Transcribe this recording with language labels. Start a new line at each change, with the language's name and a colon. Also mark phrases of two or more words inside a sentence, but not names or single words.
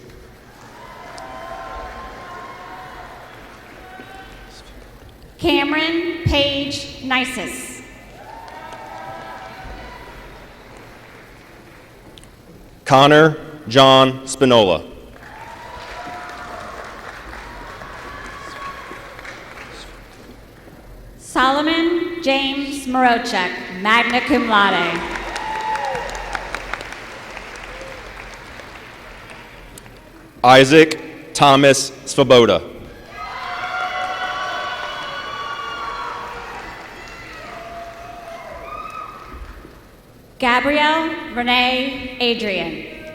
English: Cameron Paige Nisus. Connor John Spinola. Solomon James Morochek,
Latin: magna cum laude.
English: Isaac Thomas Svoboda. Gabrielle Renee Adrian.